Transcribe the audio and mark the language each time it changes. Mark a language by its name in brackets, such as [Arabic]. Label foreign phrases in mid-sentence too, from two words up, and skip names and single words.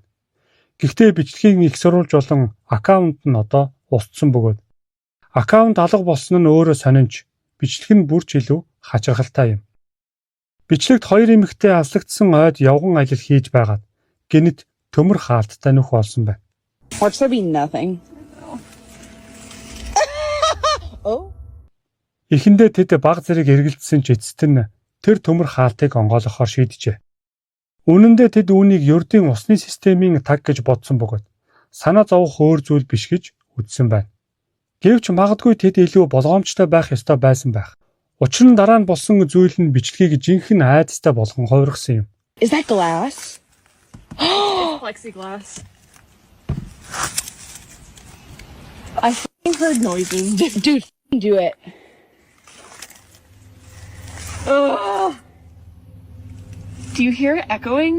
[Mongolian] Гэхдээ бичлэгийг их сурвалж болон аккаунт нь одоо устсан бөгөөд аккаунт алга болсон нь өөрөө сонинж бичлэг нь бүрч илүү хачирхалтай юм. Бичлэгт хоёр эмэгтэй алслагдсан ойд явган ажил хийж байгаад гэнэт төмөр хаалттай нөх болсон байна. [English] Watch there be nothing. Oh. [Mongolian] Эхэндээ тэд баг зэрэг эргэлдсэн ч эцэст нь тэр төмөр хаалтыг онгойлгохоор шийджээ. Үнэн дээр тэд үүнийг ердийн усны системийн таг гэж бодсон бөгөөд санаа зовох өөр зүйл биш гэж үзсэн байна. Гэвч магадгүй тэд илүү болгоомжтой байх ёстой байсан байх. Учир нь дараа нь болсон зүйл нь бичлэгийг жинхэнэ айдастай болгон хувиргасан юм. [English] Is that glass? Plexiglass. I f***ing heard noises. Dude, f***ing do it. Ugh. Do you hear it echoing?